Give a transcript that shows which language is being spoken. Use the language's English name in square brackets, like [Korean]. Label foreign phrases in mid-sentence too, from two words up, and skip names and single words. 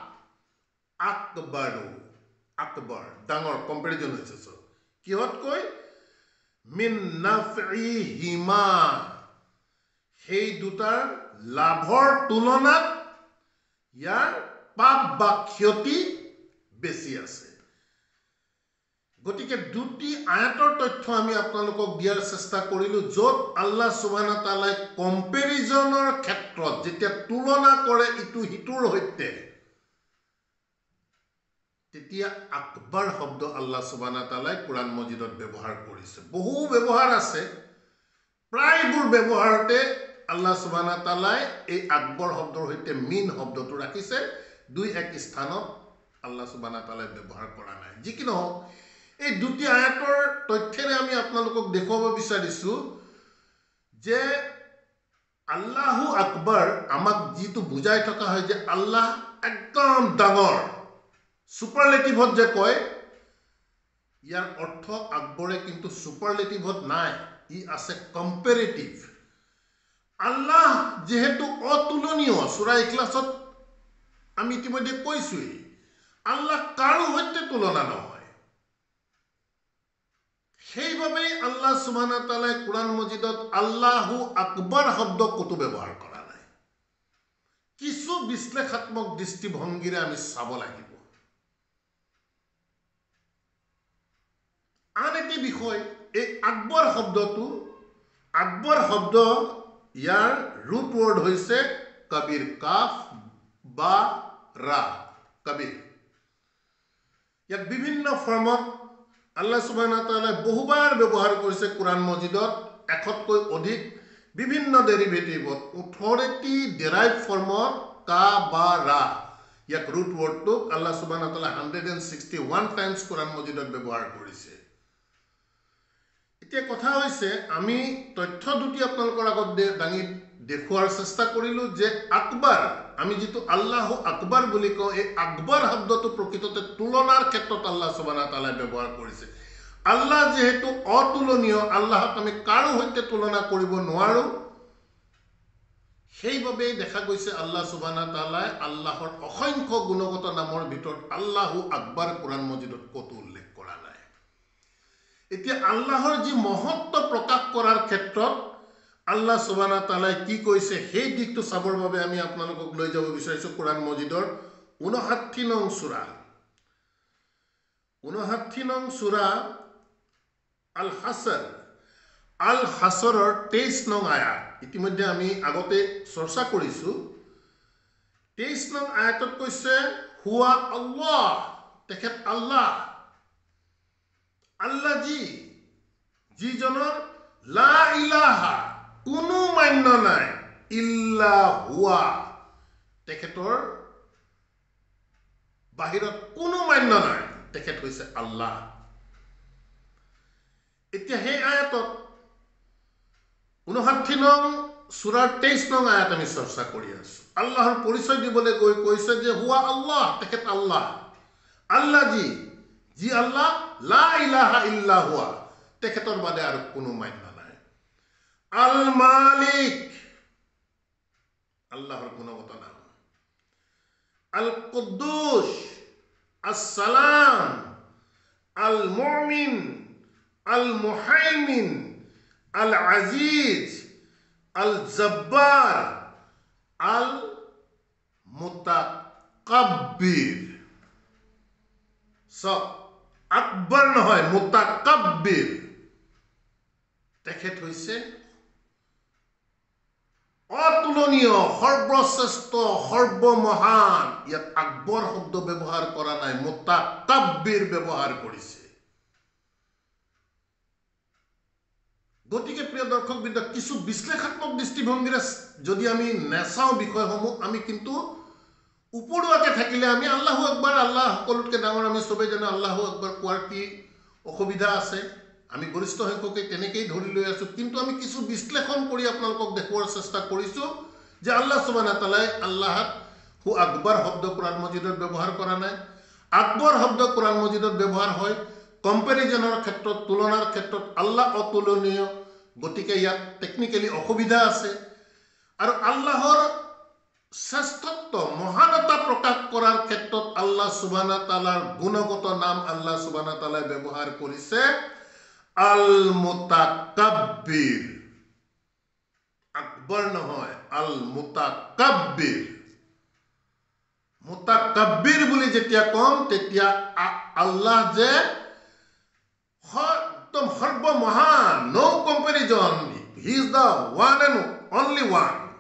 [Assamese] আকবৰ ডাঙৰ কম্পেৰিজন হৈছে সব কিহতকৈ [Arabic] من نفعهما [Assamese] সেই দুটাৰ লাভৰ তুলনাত ইয়াৰ পাপ বা ক্ষতি বেছি আছে গতিকে দুটি আয়াতৰ তথ্য আমি আপোনালোকক দিয়াৰ চেষ্টা কৰিলো য'ত [Arabic] الله سبحانه وتعالى [Assamese] কম্পেৰিজনৰ ক্ষেত্ৰত যেতিয়া তুলনা কৰে ইটো হিতুৰ সৈতে তেতিয়া আকবৰ শব্দ [Arabic] الله سبحانه وتعالى [Assamese] কুৰাণ মজিদত ব্যৱহাৰ কৰিছে বহু ব্যৱহাৰ আছে প্ৰায়বোৰ ব্যৱহাৰতে [Arabic] الله سبحانه وتعالى [Assamese] এই আকবৰ শব্দৰ সৈতে মিন শব্দটো ৰাখিছে দুই এক স্থানত [Arabic] الله سبحانه وتعالى [Assamese] ব্যৱহাৰ কৰা নাই যি কি নহওক এই দুটি আয়াতৰ তথ্যৰে আমি আপোনালোকক দেখুৱাব বিচাৰিছো যে [Arabic] الله أكبر [Assamese] আমাক যিটো বুজাই থকা হয় যে আল্লাহ একদম ডাঙৰ সুপাৰলেটিভত যে কয় ইয়াৰ অৰ্থ আকবৰে কিন্তু সুপাৰলেটিভত নাই ই আছে কম্পেৰেটিভ আল্লাহ যেহেতু অতুলনীয় সূৰা ইখলাসত আমি ইতিমধ্যে কৈছোই আল্লাহ কাৰো সৈতে তুলনা নহয় সেইভাবে [Arabic] الله سبحانه وتعالى [Assamese] কুৰাণ মজিদত [Arabic] الله أكبر [Assamese] শব্দ কতো ব্যৱহাৰ কৰা নাই কিছু বিশ্লেষাত্মক দৃষ্টিভংগীৰে আমি চাব লাগিব আন এটি বিষয় এই আকবৰ শব্দটো আকবৰ শব্দ ইয়াৰ [English] root word [Assamese] হৈছে কবিৰ [Arabic] كاف باء راء [Assamese] কবিৰ ইয়াক বিভিন্ন ফৰ্মত [Arabic] الله سبحانه وتعالى [Assamese] বহুবাৰ ব্যৱহাৰ কৰিছে কুৰাণ মজিদত একতকৈ অধিক বিভিন্ন ডেৰিভেটিভত 18টি ডেৰাইভ ফৰ্মত [Arabic] كاف باء راء [Assamese] ইয়াক [English] root word [Arabic] الله سبحانه و [Assamese] তাআলা 161 টাইমছ কুৰাণ মজিদত ব্যৱহাৰ কৰিছে এতিয়া কথা হৈছে আমি তথ্য দুটি আপোনালোকৰ আগত দাঙি দেখুৱাৰ চেষ্টা কৰিলো যে আকবৰ আমি যেটো [Arabic] الله أكبر [Assamese] বুলি কওঁ এই আকবৰ শব্দটো প্ৰকৃততে তুলনাৰ ক্ষেত্ৰত [Arabic] الله سبحانه وتعالى [Assamese] ব্যৱহাৰ কৰিছে আল্লাহ যেহেতু অতুলনীয় আল্লাহক আমি কাৰো সৈতে তুলনা কৰিব নোৱাৰো সেইভাবে দেখা গৈছে [Arabic] الله سبحانه وتعالى [Assamese] আল্লাহৰ অসংখ্য গুণগত নামৰ ভিতৰত [Arabic] الله أكبر [Assamese] কুৰাণ মজিদত কতো উল্লেখ কৰা নাই এতিয়া আল্লাহৰ যি মহত্ব প্ৰকাশ কৰাৰ ক্ষেত্ৰত [Arabic] الله سبحانه وتعالى [Assamese] কি কৈছে সেই দিকটো চাবৰ বাবে আমি আপোনালোকক লৈ যাব বিচাৰিছো কুৰাণ মজিদৰ 59 নং সূৰা 59 নং সূৰা আল হাসৰৰ 23 নং আয়াত ইতিমধ্যে আমি আগতে চৰ্চা কৰিছো 23 নং আয়াতত কৈছে [Arabic] هو الله [Assamese] তেখেত আল্লাহ আল্লাহ যিজনৰ [Arabic] لا إله [Assamese] কোনো মান্য নাই [Arabic] إلا هو [Assamese] তেখেতৰ বাহিৰত কোনো মান্য নাই তেখেত হৈছে আল্লাহ এতিয়া হে আয়াতত 59 নং সূৰাৰ 23 নং আয়াত আমি চৰ্চা কৰি আছো আল্লাহৰ পৰিচয় দিবলৈ গৈ কৈছে যে [Arabic] هو الله [Assamese] তেখেত আল্লাহ আল্লাহ যি আল্লাহ [Arabic] لا إله إلا هو [Assamese] তেখেতৰ বাদে আৰু কোনো মান্য নাই [Arabic] الملك [Assamese] আল্লাহৰ গুণগত নাম [Arabic] القدوس السلام المؤمن المهيمن العزيز الجبار ال [Assamese] মুতাকাব্বির সব আকবর নহয় মুতাকাব্বির তেখেত হৈছে অতুলনীয়, সৰ্বশ্ৰেষ্ঠ, সৰ্বমহান, ইয়াত আকবৰ শব্দ ব্যৱহাৰ কৰা নাই, মুতাকাব্বিৰ ব্যৱহাৰ কৰিছে। গতিকে প্ৰিয় দৰ্শকবৃন্দ, কিছু বিশ্লেষাত্মক দৃষ্টিভংগীৰে যদি আমি নেচাওঁ বিষয়সমূহ, আমি কিন্তু উপৰুৱাকে থাকিলে আমি [Arabic] الله أكبر, [Assamese] আল্লাহ সকলোতকৈ ডাঙৰ, আমি চবেই জানো [Arabic] الله أكبر [Assamese] কোৱাৰ কি অসুবিধা আছে, আমি গৰিষ্ঠ সংখ্যকে তেনেকেই ধৰি লৈ আছোঁ। কিন্তু আমি কিছু বিশ্লেষণ কৰি আপোনালোকক দেখুওৱাৰ চেষ্টা কৰিছোঁ যে [Arabic] الله سبحانه وتعالى الله أكبر [Assamese] শব্দ কোৰআন মজিদত ব্যৱহাৰ কৰা নাই। আকবৰ শব্দ কোৰআন মজিদত ব্যৱহাৰ হয় কম্পেৰিজনৰ ক্ষেত্ৰত, তুলনাৰ ক্ষেত্ৰত। আল্লাহ অতুলনীয়, গতিকে ইয়াত টেকনিকেলি অসুবিধা আছে। আৰু আল্লাহৰ শ্ৰেষ্ঠত্ব, মহানতা প্ৰকাশ কৰাৰ ক্ষেত্ৰত [Arabic] الله سبحانه وتعالى [Assamese] গুণগত নাম [Arabic] الله سبحانه وتعالى [Assamese] ব্যৱহাৰ কৰিছে [Arabic] المتكبر. [Assamese] আকবৰ নহয়, [Arabic] المتكبر. [Assamese] মুতাকাব্বিৰ বুলি যেতিয়া কম, তেতিয়া আল্লাহ যে একদম সৰ্বমহান, [English] no comparison, he is the one and only one.